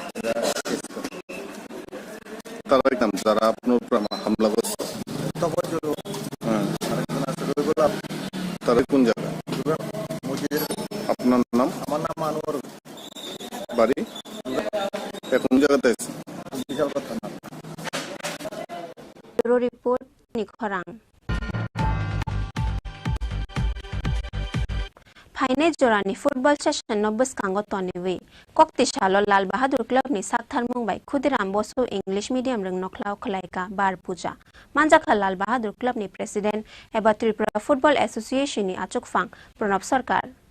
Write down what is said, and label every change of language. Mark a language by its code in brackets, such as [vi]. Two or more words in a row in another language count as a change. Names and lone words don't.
[bn] তারা একদম যারা আপনার হামলা করছে তফজুল তারা কোন জায়গা মসজিদের আপনার নাম আমার নাম আনোয়ার বাড়ি কোন জায়গাতে আছে বিশাল কথা না [trp] report ni khorang Phaine jorani [en] football session [trp] no buskango toniwi kokti shalo Lal Bahadur club ni Sakthar Mumbai Khudiram Bosu English medium rung noklau khalaika bar puja Manjakha Lal Bahadur club ni president eba Tripura Football Association ni achuk phang Pranab Sarkar